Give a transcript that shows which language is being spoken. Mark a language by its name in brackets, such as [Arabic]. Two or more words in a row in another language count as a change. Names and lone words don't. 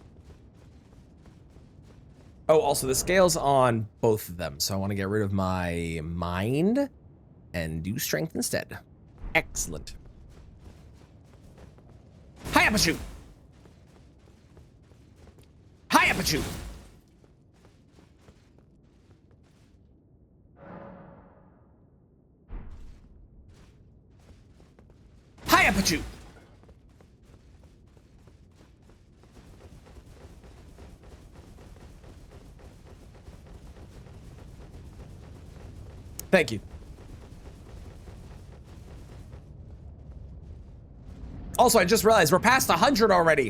[English] Oh, also the scale's on both of them, so I want to get rid of my mind and do strength instead. Excellent. Hi-apachoo! Hi-apachoo! Hi-apachoo! Thank you. Also, I just realized we're past 100 already.